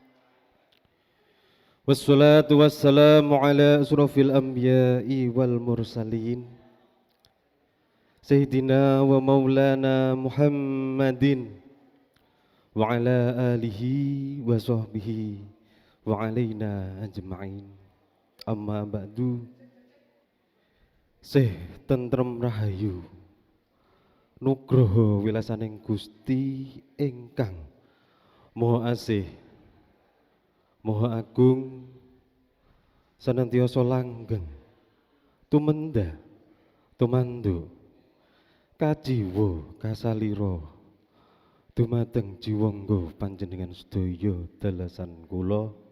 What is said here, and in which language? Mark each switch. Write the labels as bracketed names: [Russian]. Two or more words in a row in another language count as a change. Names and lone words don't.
[Arabic] والصلاة والسلام على أشرف الأنبياء والمرسلين سيدنا ومولانا محمد وعلى آله وصحبه وعلينا أجمعين. أما بعد. [Javanese] Sih tentrem rahayu nugroho wilasaning Gusti ingkang Maha Asih Maha Agung senantiasa langgeng tumenda tumandu kajiwa kasalira dumateng jiwangga panjenengan sedaya dalasan kula